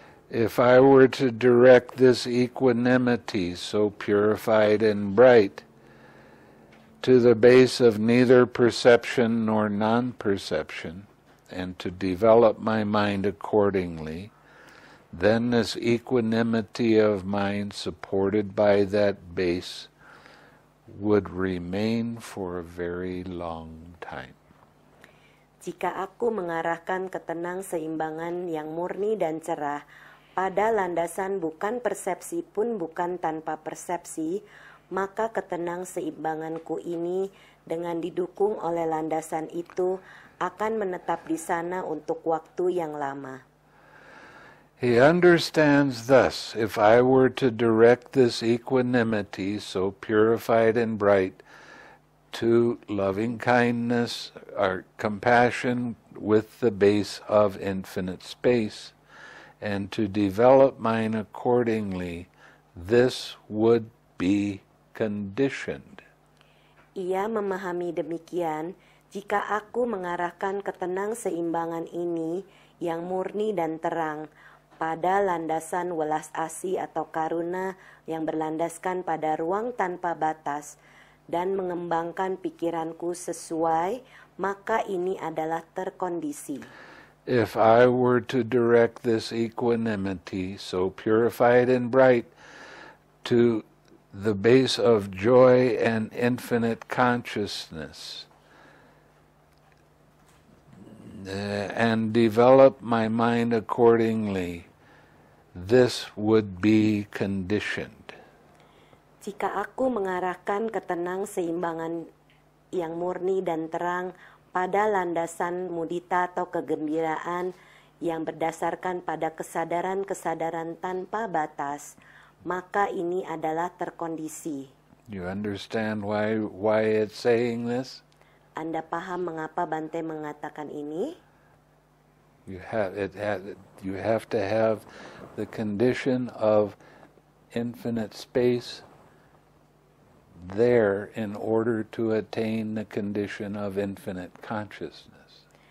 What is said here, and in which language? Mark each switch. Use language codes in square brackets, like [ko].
[en] If I were to direct this equanimity, so purified and bright, to the base of neither perception nor non-perception, and to develop my mind accordingly, then this equanimity of mind supported by that base would remain for a very long time. [id] Jika aku mengarahkan ketenang seimbangan yang murni dan cerah pada landasan bukan persepsi pun bukan tanpa persepsi, maka ketenang seimbanganku ini dengan didukung oleh landasan itu akan menetap di sana untuk waktu yang lama. [en] He understands thus, if I were to direct this equanimity, so purified and bright, to loving kindness or compassion with the base of infinite space, and to develop mine accordingly, this would be conditioned. [id] Ia memahami demikian, jika aku mengarahkan ketenang seimbangan ini yang murni dan terang pada landasan welas asih atau karuna yang berlandaskan pada ruang tanpa batas dan mengembangkan pikiranku sesuai, maka ini adalah terkondisi. [en] If I were to direct this equanimity, so purified and bright, to the base of joy and infinite consciousness, and develop my mind accordingly, this would be conditioned. [id] Jika aku mengarahkan ketenang seimbangan yang murni dan terang pada landasan mudita atau kegembiraan yang berdasarkan pada kesadaran-kesadaran tanpa batas, maka ini adalah terkondisi. [en] You understand why it's saying this? [id] Anda paham mengapa Bante mengatakan ini? [en] You have to have the condition of infinite space there in order to attain the condition of infinite consciousness.